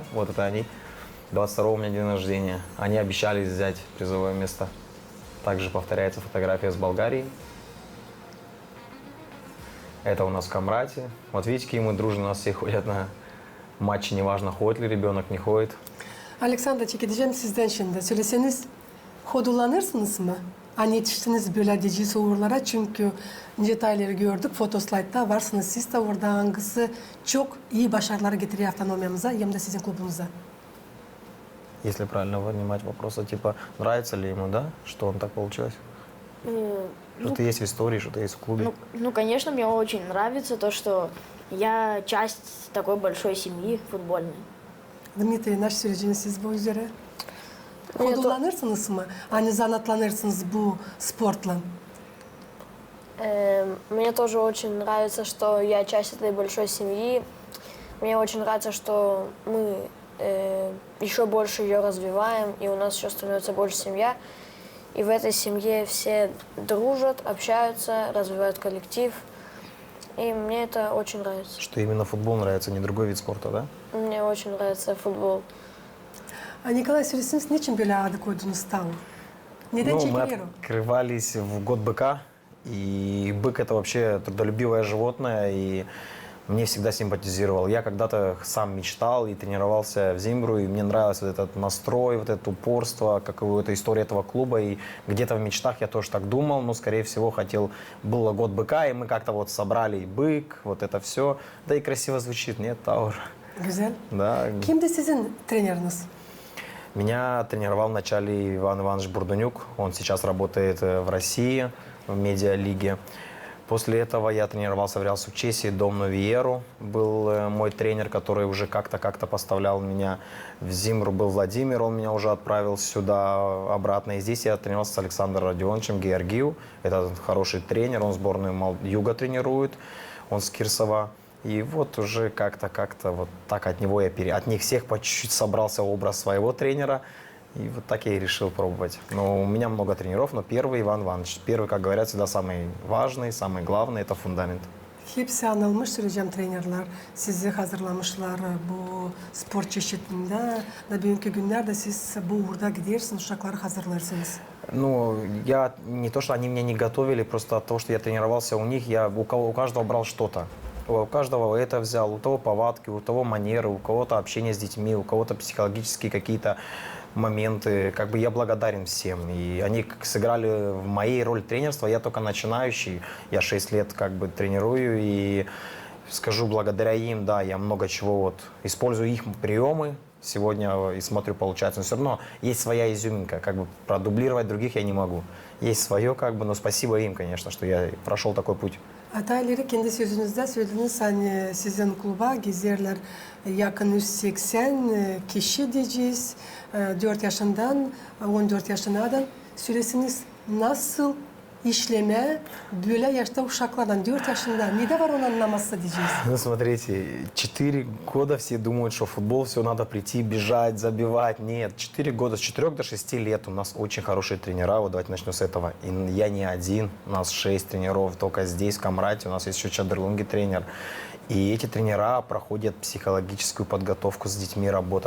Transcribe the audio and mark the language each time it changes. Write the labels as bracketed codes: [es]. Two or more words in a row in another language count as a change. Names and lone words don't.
[ru] Вот это они. 22 у меня день рождения. Они обещали взять призовое место. Также повторяется фотография с Болгарией. Это у нас в Камрате. Вот видите, какие мы дружные. У нас все ходят на матчи. Неважно, ходит ли ребенок, не ходит. [gag] Alexander, çekeceğim sizden şimdi. Söyleseniz, kodullanırsınız mı? Hani yetiştiniz böyle dici sorulara çünkü detayları gördük. Fotoslaytta varsınız siz de orada hangisi çok iyi başarılar getiriyor автономиямıza hem de sizin klubunuza. [ru] Если правильно понимать вопросы, типа, нравится ли ему, да, что он так получилось? Что-то есть в истории, что-то есть в клубе. Ну, конечно, мне очень нравится то, что я часть такой большой семьи футбольной. [gag] Dmitri, nasıl söyleyeceğiniz siz bu üzere? Kodullanırsınız mı? Hani zanatlanırsınız bu sportla. [ru] Мне тоже очень нравится, что я часть этой большой семьи. Мне очень нравится, что мы еще больше ее развиваем, и у нас еще становится больше семья. И в этой семье все дружат, общаются, развивают коллектив. И мне это очень нравится. Что именно футбол нравится, не другой вид спорта, да? Мне очень нравится футбол. [gag] Nikolay söyleseniz niçin böyle adı koydunuz Tavur? Neden [ru] Мы [gag] çekiliyor? [ru] открывались в год быка, и бык это вообще трудолюбивое животное, и мне всегда симпатизировал. Я когда-то сам мечтал и тренировался в Зимбру, и мне нравился вот этот настрой, вот это упорство, какая-то история этого клуба, и где-то в мечтах я тоже так думал, но, скорее всего, был год быка, и мы как-то вот собрали и бык, вот это все. Да и красиво звучит, нет, Таур? [gag] Güzel. [ru] Да. [gag] Kimdi sizin treneriniz? [ru] Меня тренировал вначале Иван Иванович Бурдунюк. Он сейчас работает в России, в медиалиге. После этого я тренировался в Реал Сукчесси, Дом Новиеру. Был мой тренер, который уже как-то поставлял меня в Зимру. Был Владимир, он меня уже отправил сюда обратно. И здесь я тренировался с Александром Родионовичем Георгиев. Это хороший тренер, он сборную Юга тренирует, он с Кирсова. И вот уже как-то вот так от него от них всех по чуть-чуть собрался образ своего тренера. И вот так я и решил пробовать. Но у меня много тренеров, но первый Иван Иванович. Первый, как говорят, всегда самый важный, самый главный – это фундамент. [gag] Hepsi anılmış söyleyeceğim trainerler. Sizi hazırlamışlar bu spor çeşitinde. Da bugünkü günlerde siz bu uğurda gidersiniz, uşakları hazırlarsınız. [ru] Ну, я не то, что они меня не готовили, просто от того, что я тренировался у них, я у каждого брал что-то. У каждого это взял, у того повадки, у того манеры, у кого-то общение с детьми, у кого-то психологические какие-то моменты. Как бы я благодарен всем. И они сыграли в моей роль тренерства. Я только начинающий. Я 6 лет как бы тренирую. И скажу, благодаря им, да, я много чего вот использую их приемы. Сегодня и смотрю, получается. Но все равно есть своя изюминка. Как бы продублировать других я не могу. Есть свое, как бы, но спасибо им, конечно, что я прошел такой pуть. Hatayları kendi sözünüzde söylediniz, hani sizin kluba gezerler yakın 180 kişi diyeceğiz, 4 yaşından 14 yaşına süresiniz nasıl işleme böyle yaşta uşaklardan 4 yaşında ne de var onu anlaması diyeceğiz. Ну, смотрите, 4 года все думают, что футбол, все надо прийти, бежать, забивать. Нет, 4 года, с 4 до 6 лет у нас очень хорошие тренера. Вот давайте начнем с этого. И я не один, у нас 6 тренеров только здесь, в Камрате. У нас есть еще Чадырлунги тренер. И эти тренера проходят психологическую подготовку с детьми, работу.